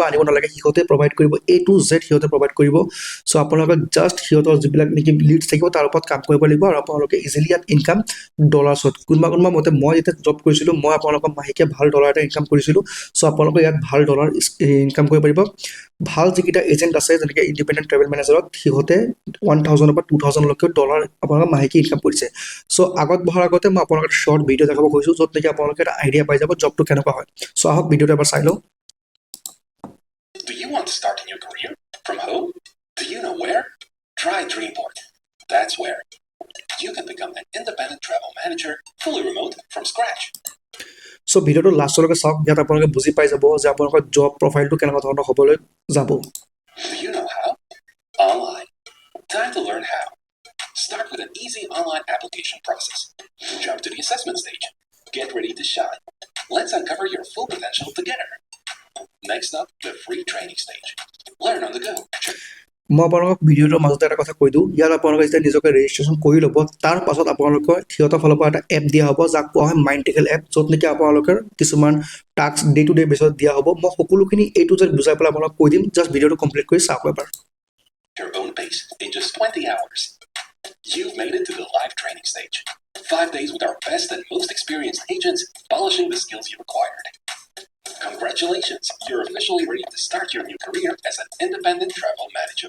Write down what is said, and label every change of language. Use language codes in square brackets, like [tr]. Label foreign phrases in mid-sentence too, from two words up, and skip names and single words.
[as] আনিব নালাগে সিহঁতে প্ৰভাইড কৰিব [en] A to Z [as] সিহঁতে প্ৰভাইড কৰিব চ' আপোনালোকে জাষ্ট সিহঁতৰ যিবিলাক নেকি লিডছ থাকিব তাৰ ওপৰত কাম কৰিব লাগিব আৰু আপোনালোকে ইজিলি ইয়াত ইনকাম ডলাৰ্ছত কোনোবা মতে মই যেতিয়া জব কৰিছিলোঁ মই আপোনালোকৰ মাহেকীয়া ভাল ডলাৰ এটা ইনকাম কৰিছিলোঁ চ' আপোনালোকে ইয়াত ভাল ডলাৰ ইনকাম কৰিব পাৰিব ভাল যিকেইটা এজেণ্ট আছে যেনেকৈ [en] independent travel managerত [as] সিহঁতে 1000 পৰা 2000 লৈকে ডলাৰ আপোনালোকৰ মাহেকী ইনকাম কৰিছে চ' আগত বহাৰ আগতে মই আপোনালোকৰ [en] short video' [as] দেখাব খুজিছোঁ য'ত নেকি আপোনালোকে এটা আইডিয়া পাই যাব জবটো কেনেকুৱা হয় চ' আহক ভিডিঅ'টো এবাৰ চাই লওঁ [en] Do you want to start a new career from home? Do you know where? Try Dreamport. That's where you can become an independent travel manager fully remote from scratch. [as] চ' ভিডিঅ'টো লাষ্টলৈকে চাওক ইয়াত আপোনালোকে বুজি পাই যাব যে আপোনালোকৰ [en] job profileটো [as] কেনেকুৱা ধৰণৰ হ'বলৈ যাব [en] Do you know how? Online. Time to learn how. Start with an easy online application process. Jump to the assessment stage. Get ready to shine. Let's uncover your full potential together. Next up, the free training stage. Learn on the go. [as] মই আপোনালোকক ভিডিঅ'টোৰ মাজতে এটা কথা কৈ দিওঁ ইয়াত আপোনালোকে যেতিয়া নিজকে ৰেজিষ্ট্ৰেশ্যন কৰি ল'ব তাৰ পাছত আপোনালোকৰ সিহঁতৰ ফালৰ পৰা এটা এপ দিয়া হ'ব যাক কোৱা হয় মাইণ্ড-টেকেল এপ য'ত নেকি আপোনালোকৰ কিছুমান টাস্ক [en] day to day basisত [as] দিয়া হ'ব মই সকলোখিনি [en] A to Z [as] বুজাই পেলাই আপোনালোকক কৈ দিম জাষ্ট ভিডিঅ'টো কমপ্লিট কৰি চাওক এবাৰ [en] Your own pace in just 20 hours. You've made it to the live training stage. 5 days with our best and most experienced agents polishing the skills you acquired. Congratulations, you're officially ready to start your new career as an independent travel manager.